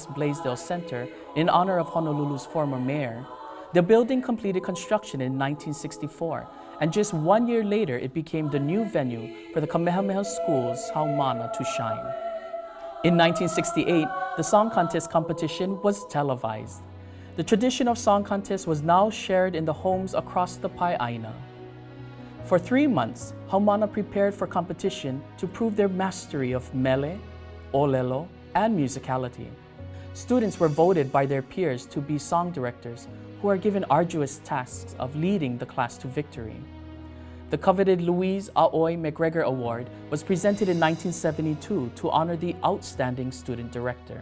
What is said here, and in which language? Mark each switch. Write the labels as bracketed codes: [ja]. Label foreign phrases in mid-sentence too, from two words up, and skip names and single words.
[en] Blaisdell Center in honor of Honolulu's former mayor, the building completed construction in 1964, and just 1 year later it became the new venue for the Kamehameha Schools Haumana to shine. In 1968, the song contest competition was televised. The tradition of song contest was now shared in the homes across the ʻāina. For 3 months, Haumana prepared for competition to prove their mastery of [haw] mele, ʻōlelo, [en] and musicality. Students were voted by their peers to be song directors, who are given arduous tasks of leading the class to victory. The coveted Louise Aoi McGregor Award was presented in 1972 to honor the outstanding student director.